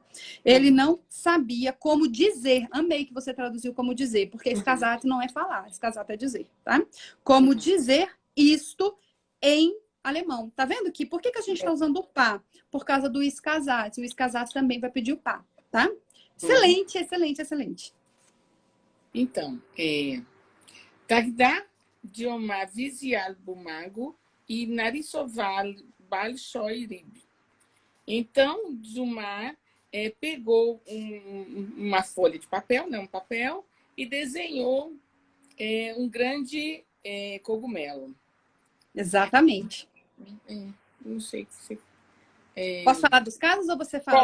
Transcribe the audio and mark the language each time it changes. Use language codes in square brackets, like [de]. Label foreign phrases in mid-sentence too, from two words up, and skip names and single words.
[pt] Ele não sabia como dizer. Amei que você traduziu como dizer, porque escasato não é falar, escasato é dizer, tá? Como dizer isto em alemão. Tá vendo aqui? Por que a gente tá usando o pá? Por causa do escasato. O escasato também vai pedir o pá, tá? Excelente, excelente, excelente. Então, [ru] Тогда Диома взял бумагу и нарисовал большой рыб. [pt] Então, Dilma pegou uma folha de papel, né, um papel, e desenhou um grande cogumelo. Exatamente. Não sei se... Posso falar dos casos ou você fala?